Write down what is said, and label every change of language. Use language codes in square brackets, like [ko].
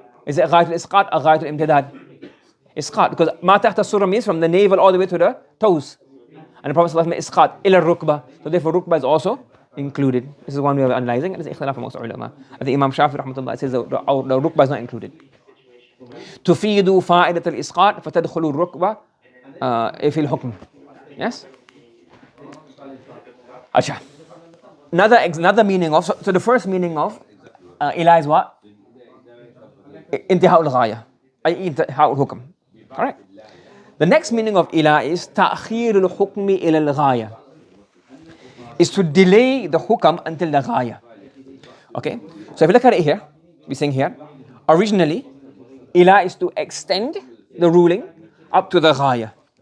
[en] Is it ghayatul isqat or ghayatul imtidad? Isqat, because ma tahta surrah means from the navel all the way to the toes. And the Prophet ﷺ isqat ila rukbah. So therefore rukbah is also included. This is one way of analyzing it. There's ikhtilaf amongst ulama. I think Imam Shafi rahmatullah says the rukbah is not included. [ar] تفيد فائدة الإسقاط فتدخل الركبة في الحكم. Yes? أشياء. [en] Another meaning of, so the first meaning of ila is what? [ar] انتهاء الغاية أي انتهاء الحكم. [en] Alright. The next meaning of ila is [ar] تأخير الحكم إلى الغاية, [en] is to delay the hukam until the ghaya. Okay, so if you look at it here, we're saying here, originally, ila is to extend the ruling up to the ghaya.